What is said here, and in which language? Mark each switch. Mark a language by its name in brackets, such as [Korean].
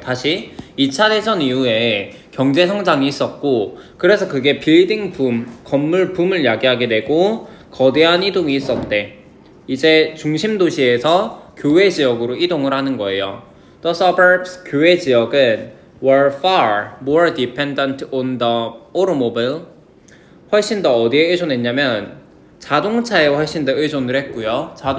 [Korean] 다시 2차 대전 이후에 경제 성장이 있었고 그래서 그게 빌딩 붐, 건물 붐을 야기하게 되고 거대한 이동이 있었대. 이제 중심 도시에서 교외 지역으로 이동을 하는 거예요. [English] The suburbs, [Korean] 교외 지역은 [English] were far more dependent on the automobile. [Korean] 훨씬 더 어디에 의존했냐면 자동차에 훨씬 더 의존을 했고요.